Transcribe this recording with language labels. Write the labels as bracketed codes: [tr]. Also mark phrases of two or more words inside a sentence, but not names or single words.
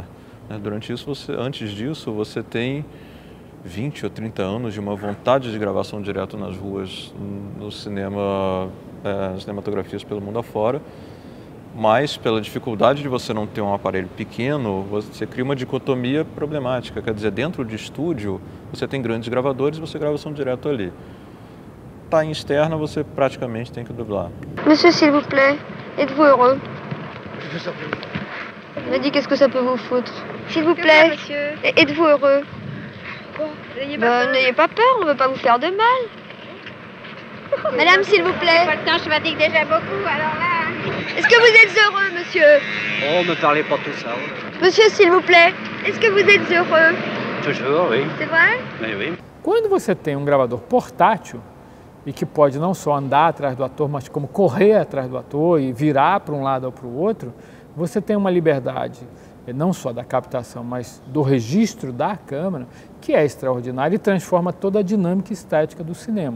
[pt] Antes disso, você tem 20 ou 30 anos de uma vontade de gravação direto nas ruas, no cinema, nas cinematografias pelo mundo afora, mas pela dificuldade de você não ter um aparelho pequeno, você cria uma dicotomia problemática. Quer dizer, dentro de estúdio, você tem grandes gravadores e você grava som direto ali. Tá em externa, você praticamente tem que dublar. [fr] Monsieur, s'il vous plaît, êtes-vous heureux? Me dit qu'est-ce que ça peut vous foutre? S'il vous plaît, êtes-vous heureux? N'ayez pas peur, on ne veut pas vous faire de mal. Madame, s'il vous plaît. Pas le temps, je fatigue déjà beaucoup, alors là. Est-ce que vous êtes heureux, monsieur? Oh, ne parlez pas tout ça. Monsieur, s'il vous plaît, est-ce que vous êtes heureux? Toujours, oui. C'est vrai? Oui. [pt] Quando você tem um gravador portátil e que pode não só andar atrás do ator, mas como correr atrás do ator e virar para um lado ou para o outro, você tem uma liberdade não só da captação, mas do registro da câmera, que é extraordinária e transforma toda a dinâmica estética do cinema.